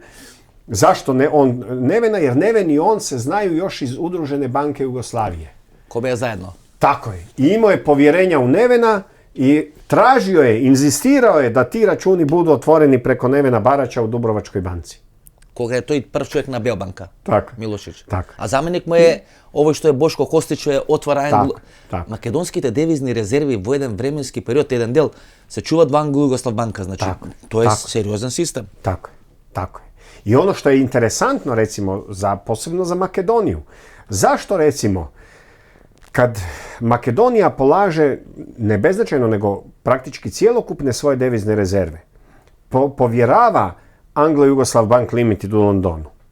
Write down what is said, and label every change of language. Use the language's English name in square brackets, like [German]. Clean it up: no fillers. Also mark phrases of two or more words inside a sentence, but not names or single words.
[Croatian] Zašto Nevena? Jer Neven i on se znaju još iz Udružene banke Jugoslavije. Ko bi je zajedno? Tako je. I imao je povjerenja u Nevena i tražio je, inzistirao je da ti računi budu otvoreni preko Nevena Baraća u Dubrovačkoj banci. [Macedonian] Koga je тој прв човек на Белбанка, Милошевич. Так. А заменик му е овој што е Бошко Костич, е отвара македонските девизни резерви во еден временски период, еден дел се чуваат во Англо-Југослав банка, значи тоа е сериозен систем. [Croatian] Tako je. I ono što je interesantno recimo posebno za Makedoniju. Zašto recimo kad Makedonija polaže ne beznačajno nego praktički cjelokupne svoje devizne rezerve, povjerava Anglo-Jugoslav Bank Limited u Londonu.